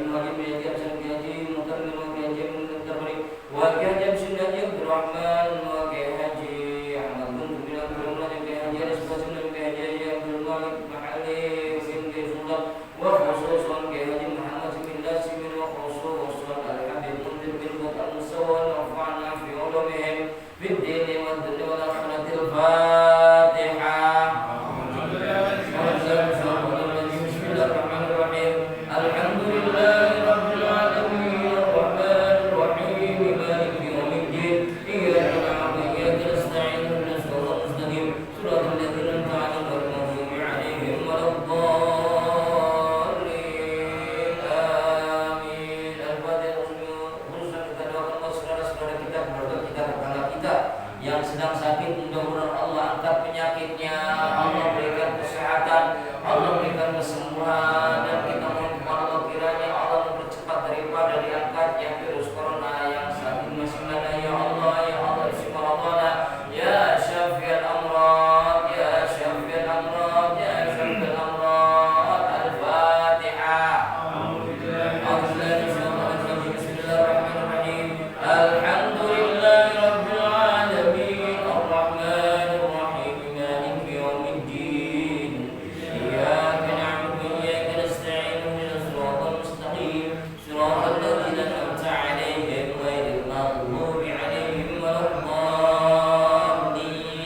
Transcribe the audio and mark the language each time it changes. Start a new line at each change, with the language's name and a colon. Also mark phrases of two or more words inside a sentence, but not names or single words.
Arabic: مهاجرين بن حاج أبسان كياي حاج مختار بن كياي حاج مختار بن و كياي حاج أبسين حاج عبد الرحمن و كياي حاج أحمد بن عبد الرحمن كياي حاج أريس باسم dan كياي حاج عبد الملك محلي بن كياي سلطان و خصوصا كياي حاج محمد بن لاسمين و خصوصا الحبيب منذر بن بخاري المصور نفعنا في علومهم في الدين والدنيا والآخرة الفاتحة. بسم الله الرحمن الرحيم. الحمد لله رب العالمين الرحمن الرحيم مالك يوم الدين إياك نعبد وإياك نستعين اهدنا الصراط المستقيم صراط الذين أنعمت عليهم غير المغضوب عليهم ولا الضالين. آمين. الفاتحة.
Indonesian: Khususnya kita doakan saudara-saudara kita, keluarga kita, tetangga kita yang sedang sakit, mudah-mudahan Allah angkat penyakitnya, Allah berikan kesehatan, Allah berikan kesembuhan, dan kita mohon kepada Allah kiranya Allah mempercepat daripada diangkatnya virus corona yang saat ini masih ada.
Arabic: يا الله، يا الله، بسم الله ربنا، يا شافي الأمراض، يا شافي الأمراض، يا شافي الأمراض. الفاتحة. بسم الله الرحمن الرحيم. الحمد لله رب العالمين الرحمن الرحيم مالك يوم الدين إياك نعبد وإياك نستعين اهدنا الصراط المستقيم صراط الذين أنعمت عليهم غير المغضوب عليهم ولا الضالين.